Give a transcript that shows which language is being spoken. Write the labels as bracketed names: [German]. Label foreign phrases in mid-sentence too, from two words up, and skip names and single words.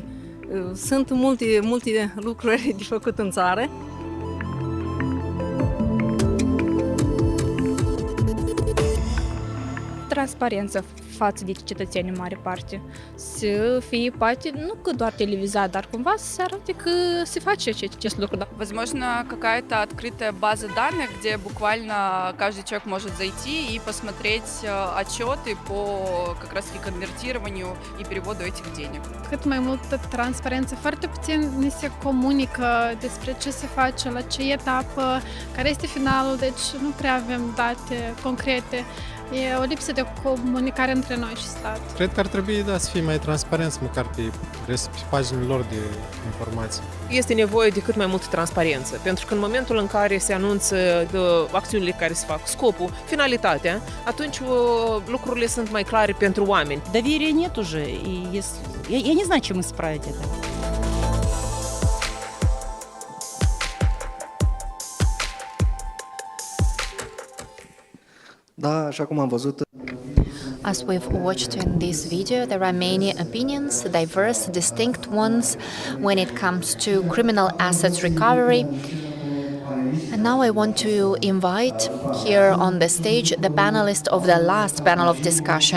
[Romanian] Sunt multe lucruri de făcut în țară. Transparență față de cetățeni în mare parte. Să fie poate nu că doar televizat, dar cumva să se arate că se face acest lucru. [Russian] Возможно, какая-то открытая база данных, где буквально каждый человек может зайти и посмотреть отчеты по как раз таки конвертированию и переводу этих денег. [Romanian] Cât mai multă transparență, foarte puțin ni se comunică despre ce se face, la ce etapă, care este finalul, deci nu prea avem date concrete. E o lipsă de comunicare între noi și stat. Cred că ar trebui să fie mai transparenți, măcar pe paginile lor de informații. Este nevoie de cât mai multă transparență, pentru că în momentul în care se anunță acțiunile care se fac, scopul, finalitatea, atunci lucrurile sunt mai clare pentru oameni. [Russian] Доверия нет уже, и если... я не знаю, чем исправить это. [Romanian] Da, așa cum am văzut. [English] As we've watched in this video, there are many opinions, diverse, distinct ones, when it comes to criminal assets recovery. And now I want to invite here on the stage the panelist of the last panel of discussion.